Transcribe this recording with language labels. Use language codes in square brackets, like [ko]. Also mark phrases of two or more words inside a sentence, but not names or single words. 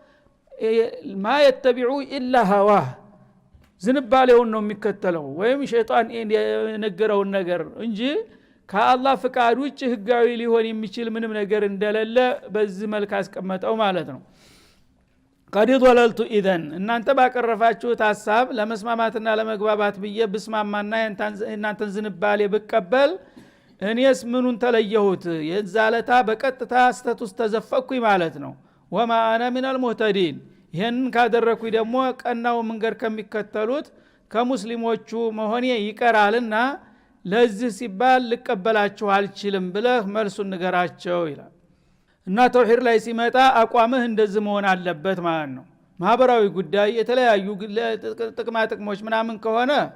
[ar] ما يتبع إلا هواه [am] ዝንባሌውን ነው የሚከተለው ወይም ሸይጣን የነገረውን ነገር እንጂ ከአላህ ፍቃድ ውጭ ህጋዊ ሊሆን የሚችል ምንም ነገር እንደሌለ በዚህ መልክ አስቀመጠው ማለት ነው። [ar] قد ضللت إذن [am] እናንተ ባቀረፋችሁት ሐሳብ ለመስማማትና ለመግባባት ብዬ ብስማማና እናንተን ዝንባሌ ብቀበል እኔስ ምኑን ተለየሁት? የዛለታ በቀጥታ ስተት ውስጥ ተዘፈኩኝ ማለት ነው። [ar] وما أنا من المهتدين [am] ይሄንን ካደረኩኝ ደግሞ ቀናው መንገድ ከሚከተሉት ከሙስሊሞቹ መሆኔ ይቀራልና ለዚህ ሲባል ልቀበላችሁ አልችልም ብለህ መልሱን ንገራቸው ይላል። እና ተውሂድ ላይ ሲመጣ አቋምህ እንደዚህ መሆን አለበት ማለት ነው። ማህበራዊ ጉዳይ የተለያዩ ጥቅማ ጥቅሞች ምናምን ከሆነ